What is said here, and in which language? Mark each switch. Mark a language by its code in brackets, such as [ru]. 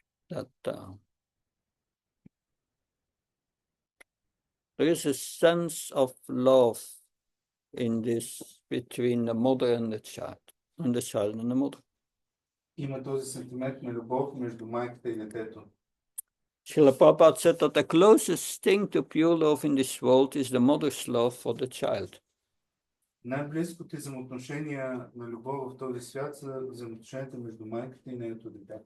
[en] That there is a sense of love in this between the mother and the child, and the child and the mother. [bg] Има този сентимент на любов между майката и детето. [en] Srila Prabhupada said that the closest thing to pure love in this world is the mother's love for the child. [bg] Най-близкото взаимоотношения на любов в този свят са взаимоотношенията между майката и нейното дете.